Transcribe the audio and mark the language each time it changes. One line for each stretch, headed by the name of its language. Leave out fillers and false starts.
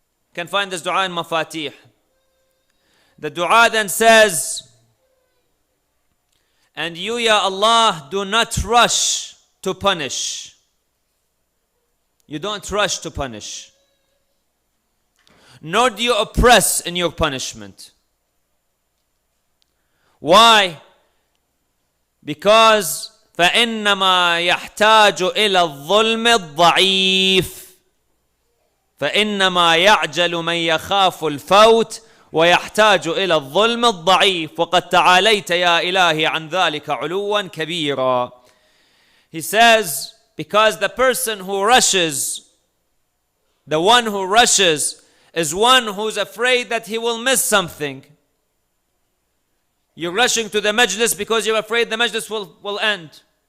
English: You can find this dua in Mafatih. The dua then says, and you, Ya Allah, do not rush to punish. You don't rush to punish. Nor do you oppress in your punishment. Why?
Arabic: Because فإنما يحتاج إلى الظلم الضعيف فإنما يعجل من يخاف الفوت ويحتاج إلى الظلم الضعيف وقد تعاليت يا إلهي عن ذلك علوا كبيرا.
English: He says, because the person who rushes, the one who rushes is one who's afraid that he will miss something. You're rushing to the majlis because you're afraid the majlis will end.